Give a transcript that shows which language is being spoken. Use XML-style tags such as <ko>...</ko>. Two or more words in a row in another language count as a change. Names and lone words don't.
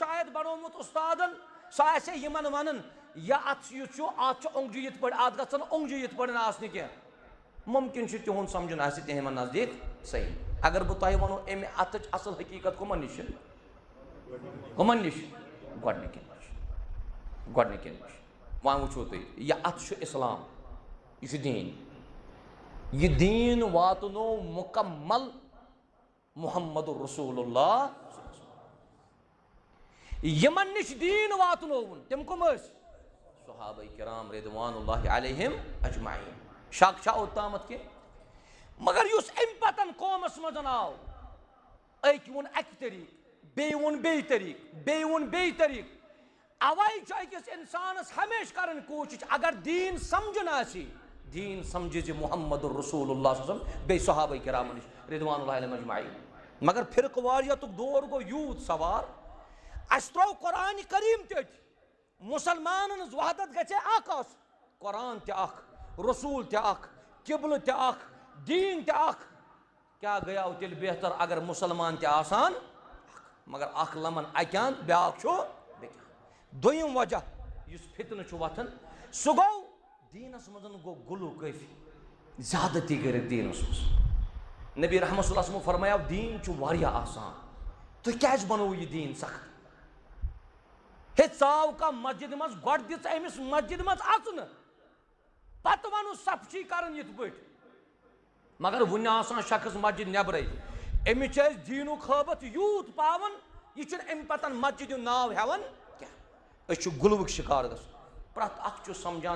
<ks>شاید بنومُت استادن سُہ آسہِ ہے یِمن ونان یہِ اتھ یُس چھُ اتھ چھُ اونٛگجہِ یِتھ پٲٹھۍ اتھ گژھن اونٛگجہِ یِتھ پٲٹھۍ آسنہِ کینٛہہ مُمکِن چھُ تِہُنٛد سمجھُن آسہِ تِہنٛدِ نزدیٖک صحیح اگر بہٕ تۄہہِ ونو امہِ اتھٕچ اصل حقیٖقت کٕمن نِش گۄڈنِکٮ۪ن نِش وۄنۍ وٕچھو تُہۍ یہِ اتھ چھُ اسلام یہِ چھُ دیٖن یہِ دیٖن واتنو مُکمل</ks> <ar>محمد رسول اللہ</ar> <ks>یِمن نِش دیٖن واتنووُن تِم کٕم ٲسۍ صحابہ کرام</ks> <ar>رضوان اللہ علیہم اجمعین</ar> <ks>شک چھا اوٚتامتھ کینٛہہ مگر یُس امہِ پتن قومس منٛز آو أکۍ ووٚن اکہِ طریٖقہٕ بیٚیہِ ووٚن بیٚیہِ طریٖقہٕ بیٚیہِ ووٚن بیٚیہِ طریٖقہٕ اوے چھُ أکِس انسانس ہمیشہِ کرٕنۍ کوٗشش اگر دیٖن سمجھُن آسہِ دیٖن سمجھِ زِ</ks> <ar>محمد رسول اللہ صلی اللہ علیہ</ar> <ks>وسلم بیٚیہِ صحابہ کرامن نِش</ks> <ar>رضوان اللہ علیہم اجمعین</ar> <ks>مگر فرقہٕ واریتُک دور گوٚو یوٗت سوار اسہِ ترٛوو قرآنِ کریم تہِ أتھۍ مُسلمانن ہٕنٛز وحدت گژھِ ہے اکھ آسُن قرآن تہِ اکھ رسوٗل تہِ اکھ قبلہٕ تہِ اکھ دیٖن تہِ اکھ کیٛاہ گٔیاو تیٚلہِ بہتر اگر مُسلمان تہِ آسان مگر اکھ لمن اکہِ انٛد بیٛاکھ چھُ بیٚکہِ انٛد دوٚیِم وجہ یُس فتنہٕ چھُ وۄتھان سُہ گوٚو دیٖنس منٛز گوٚو غلو کٲفی زیادتی کٔرِکھ دیٖنس منٛز نبی رحمت</ks> <ar>صلی اللہ علیہ وسلم</ar> <ks>فرمایا دین چھُ واریاہ آسان تو کیٛازِ بنوو یہِ دیٖن سخت ہے ژاو کانٛہہ مسجد منٛز گۄڈٕ دِژ أمِس مسجد منٛز اژنہٕ پتہٕ وَنُس صفچی کران یِتھ پٲٹھۍ مگر وُنہِ آسان شخص مسجد نیبرٕے أمِس چھِ أسۍ دیٖنُک حٲبت یوٗت پاوان یہِ چھُنہٕ اَمہِ پتہٕ مسجد ہُنٛد ناو ہٮ۪وان کینٛہہ أسۍ چھِ غُلوُک شِکار گژھان پرٛٮ۪تھ اکھ چھُ سمجھان</ks>